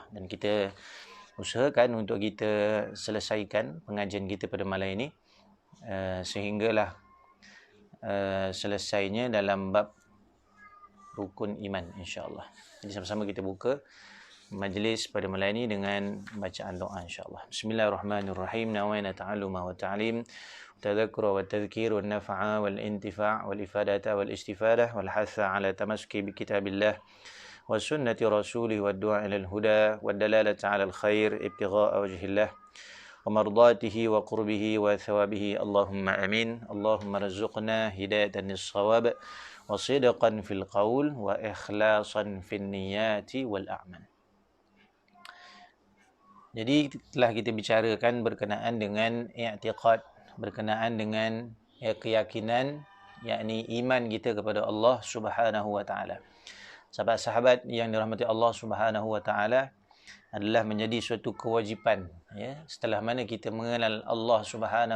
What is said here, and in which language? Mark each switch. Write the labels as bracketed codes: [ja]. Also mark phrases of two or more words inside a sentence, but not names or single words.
[ms] Dan kita usahakan untuk kita selesaikan pengajian kita pada malam ini sehinggalah selesainya dalam bab rukun iman insyaAllah. Jadi sama-sama kita buka majlis pada malam ini dengan bacaan doa insyaAllah. [ar] Bismillahirrahmanirrahim. نوينا التعلم والتعليم والتذكر والتذكير والنفع والانتفاع والإفادة والاستفادة والحث على التمسك بكتاب الله وسنة رسوله والدعاء إلى الهدى والدلالة على الخير ابتغاء وجه الله ومرضاته وقربه وثوابه. اللهم آمين. اللهم ارزقنا هداية للصواب وصدقا في القول وإخلاصا في النية والأعمال. [ms] Jadi telah kita bicarakan berkenaan dengan i'tiqad, berkenaan dengan keyakinan, yakni iman kita kepada [ar] الله سبحانه وتعالى. [ms] Sahabat-sahabat yang dirahmati [ar] الله سبحانه وتعالى, [ms] adalah menjadi suatu kewajipan setelah mana kita mengenal [ar] الله سبحانه